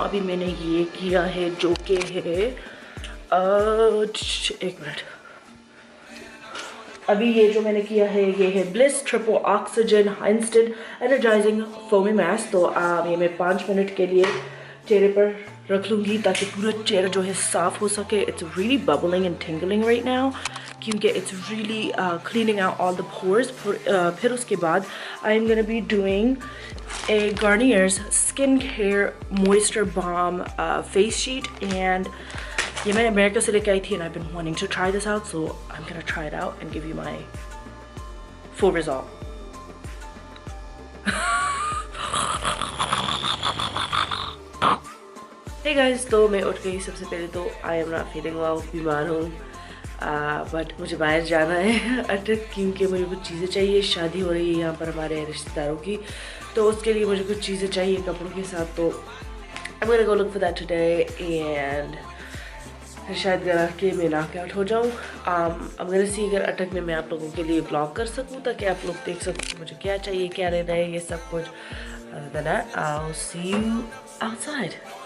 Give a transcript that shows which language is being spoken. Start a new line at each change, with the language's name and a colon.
Hindi: अभी मैंने ये किया है जो कि है एक मिनट, अभी ये जो मैंने किया है ये है bliss triple oxygen instant energising foamy mask. तो ये मैं 5 मिनट के लिए चेहरे पर रख लूँगी ताकि पूरा चेहरा जो है साफ़ हो सके।
English: It's really bubbling and tingling right now क्योंकि it's really cleaning out all the pores.
Hindi: फिर उसके बाद
English: I am gonna be doing a Garnier's Skincare Moisture Balm face sheet, and
Hindi: ये मैंने अमेरिका से लेके आई थी
English: and I've been wanting to try this out, so I'm gonna try it out and give you my full result. Hey guys,
Hindi: तो मैं उठ गई। सबसे पहले तो
English: I am not feeling well,
Hindi: बीमार हूँ, बट मुझे बाहर जाना है अटक, क्योंकि मुझे कुछ चीज़ें चाहिए। शादी हो रही है यहाँ पर हमारे रिश्तेदारों की, तो उसके लिए मुझे कुछ चीज़ें चाहिए कपड़ों के साथ।
English: तो I'm gonna go look for that today and
Hindi: शायद कि मैं नॉक आउट हो जाऊँ।
English: I'm gonna see
Hindi: अगर अटक में मैं आप लोगों के लिए ब्लॉग कर सकूँ ताकि आप लोग देख सको मुझे क्या चाहिए, क्या रहना है, ये सब कुछ।
English: Other than that, I'll see you outside.